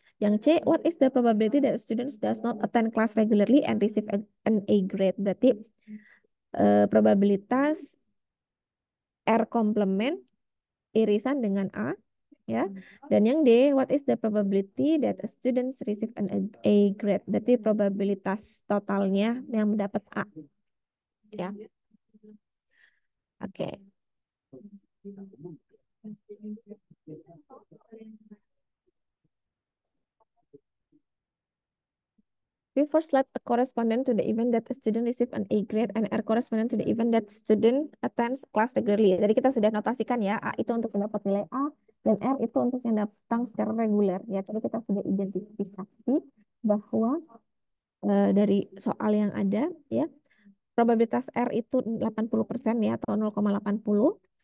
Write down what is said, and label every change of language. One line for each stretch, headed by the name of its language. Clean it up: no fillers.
Indonesian: Yang C,
English: what is the probability that students does not attend class regularly and receive an A grade?
Indonesian: Berarti probabilitas R komplement irisan dengan A ya. Dan yang D,
English: what is the probability that a student receive an A grade?
Indonesian: Berarti probabilitas totalnya yang mendapat A. Ya. Oke.
English: We first let a correspondent to the event that a student receive an A grade and R correspondent to the event that student attends class regularly.
Indonesian: Jadi kita sudah notasikan ya, A itu untuk mendapat nilai A dan R itu untuk yang datang secara reguler. Ya, tadi kita sudah identifikasi bahwa dari soal yang ada ya, probabilitas R itu 80% ya atau 0,80.